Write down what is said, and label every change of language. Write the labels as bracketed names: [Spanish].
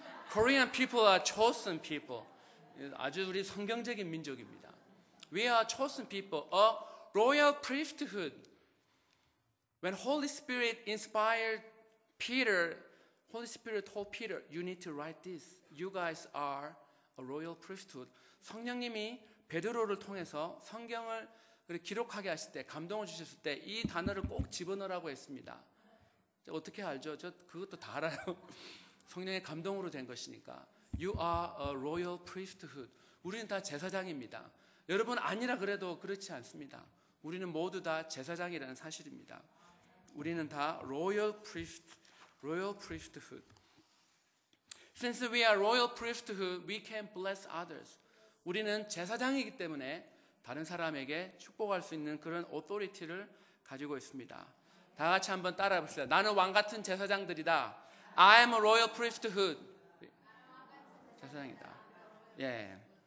[English] Korean people are chosen people. [Korean] 아주 우리 성경적인 민족입니다. [English] We are chosen people, a royal priesthood. When Holy Spirit inspired Peter, Holy Spirit told Peter, you need to write this. You guys are a royal priesthood. [Korean] 성령님이 베드로를 통해서 성경을 기록하게 하실 때, 감동을 주셨을 때 이 단어를 꼭 집어넣으라고 했습니다. 어떻게 알죠? 저 그것도 다 알아요. 성령의 감동으로 된 것이니까. [English] You are a royal priesthood. [Korean] 우리는 다 제사장입니다. 여러분 아니라 그래도 그렇지 않습니다. 우리는 모두 다 제사장이라는 사실입니다. 우리는 다 [English] royal priesthood. Since we are royal priesthood, we can bless others. [Korean] 우리는 제사장이기 때문에 다른 사람에게 축복할 수 있는 그런 authority를 가지고 있습니다. 다 같이 한번 따라해 봅시다. 나는 왕 같은 제사장들이다. [English] I am a royal priesthood. [Korean] 제사장이다. 예.